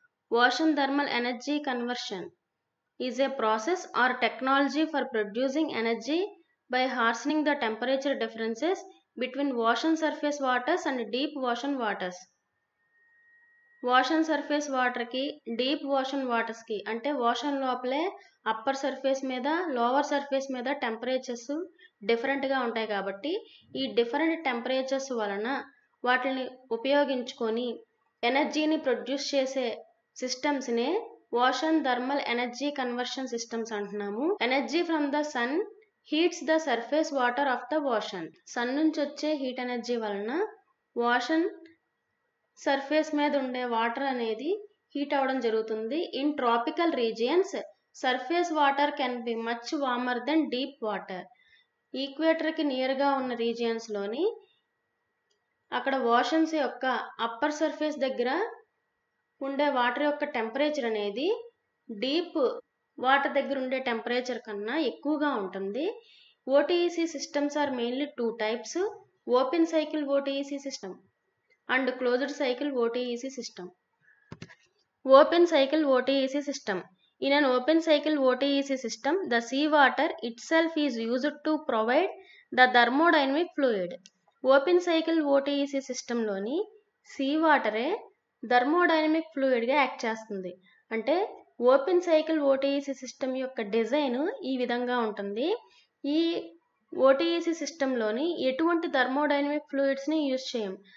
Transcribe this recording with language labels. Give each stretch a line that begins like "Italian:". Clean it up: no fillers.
English: Ocean thermal energy conversion is a process or technology for producing energy by harshening the temperature differences between ocean surface waters and deep ocean waters.
Telugu: Ocean surface వాటర్కి deep ocean వాటర్స్కి, అంటే ocean లోపలే upper surface మీద lower surface మీద temperatures డిఫరెంట్గా ఉంటాయి కాబట్టి ఈ different temperatures వలన వాటిని ఉపయోగించుకొని ఎనర్జీని ప్రొడ్యూస్ చేసే సిస్టమ్స్నే ocean thermal energy conversion systems అంటున్నాము.
English: Energy from the sun heats the surface water of the ocean.
Telugu: Sun నుంచి వచ్చే హీట్ ఎనర్జీ వలన ఓషన్ సర్ఫేస్ మీద ఉండే వాటర్ అనేది హీట్ అవ్వడం జరుగుతుంది.
English: In tropical regions surface water can be much warmer than deep water.
Telugu: ఈక్వేటర్కి నియర్గా ఉన్న రీజియన్స్లోని అక్కడ ఓషన్స్ యొక్క అప్పర్ సర్ఫేస్ దగ్గర ఉండే వాటర్ యొక్క టెంపరేచర్ అనేది డీప్ వాటర్ దగ్గర ఉండే టెంపరేచర్ కన్నా ఎక్కువగా ఉంటుంది.
English: OTEC systems are mainly 2 types: open cycle OTEC system and closed cycle OTEC system. Open cycle OTEC system. In an open cycle OTEC system, the seawater itself is used to provide the thermodynamic fluid.
Telugu: Open cycle OTEC system లోని seawater thermodynamic ఫ్లూయిడ్గా act చేస్తుంది. అంటే open cycle OTEC system యొక్క design ఈ విధంగా ఉంటుంది. ఈ OTEC సిస్టంలోని ఎటువంటి thermodynamic ఫ్లూయిడ్స్ని use చేయం.